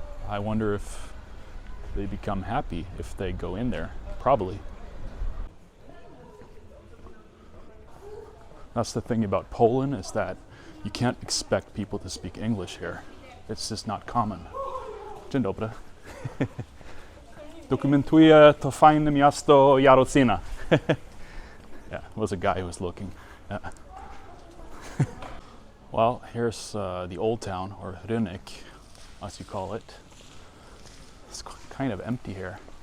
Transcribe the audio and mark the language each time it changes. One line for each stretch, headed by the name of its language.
English: I wonder if they become happy if they go in there. Probably. That's the thing about Poland, is that you can't expect people to speak English here. It's just not common.
Polish: Dzień dobry. Dokumentuję to fajne miasto Jarocina.
English: Yeah, it was a guy who was looking. Yeah. Well, here's the old town, or Rynek, as you call it. It's kind of empty here.